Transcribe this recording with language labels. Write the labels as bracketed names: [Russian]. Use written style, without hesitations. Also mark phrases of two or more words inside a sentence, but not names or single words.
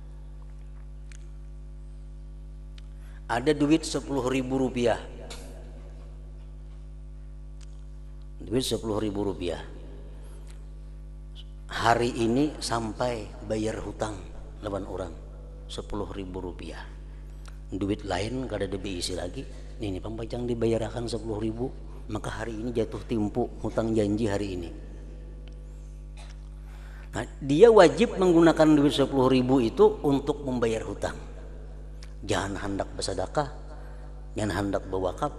[Indonesian] Ada duit 10.000 rupiah, duit 10.000 rupiah. [Banjar] Hari ini sampai bayar hutang lawan orang 10.000 rupiah. Duit lain kada ada diisi lagi. Ini pampajang dibayarkan 10.000, maka hari ini jatuh tempo hutang janji hari ini. [Indonesian] Nah, dia wajib menggunakan duit 10.000 itu untuk membayar hutang. Jangan hendak bersedekah, jangan hendak berwakaf.